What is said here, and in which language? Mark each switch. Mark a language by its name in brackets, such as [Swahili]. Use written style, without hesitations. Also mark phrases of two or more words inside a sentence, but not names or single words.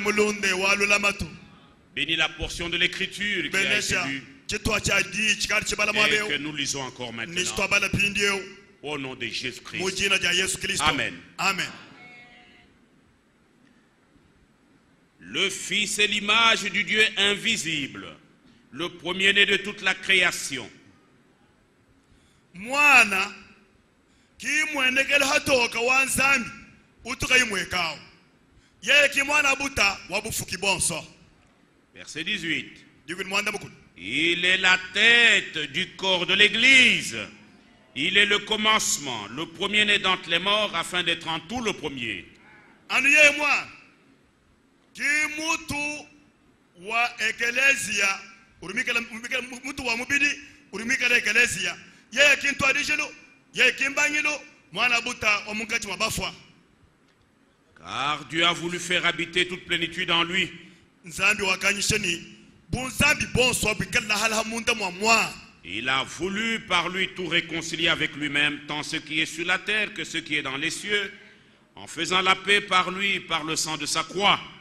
[French] Bénis la portion de l'écriture qui a été lue et que nous lisons encore maintenant. Au nom de Jésus-Christ. Amen. Amen. Le Fils est l'image du Dieu invisible, le premier-né de toute la création. [Luba-Katanga] Mwana kimwenekele hatoka wanzambi utukayimwekao yeye kimwana buta wabufuki bonso. [French] Verset 18. Il est la tête du corps de l'Église. Il est le commencement, le premier-né d'entre les morts, afin d'être en tout le premier. [Luba-Katanga] Anu yeye mwana kimutu wa ekelesia urumikala mutu wa mubidi urumikala ekelesia. [French] Car Dieu a voulu faire habiter toute plénitude en lui. Il a voulu par lui tout réconcilier avec lui-même, tant ce qui est sur la terre que ce qui est dans les cieux, en faisant la paix par lui, par le sang de sa croix.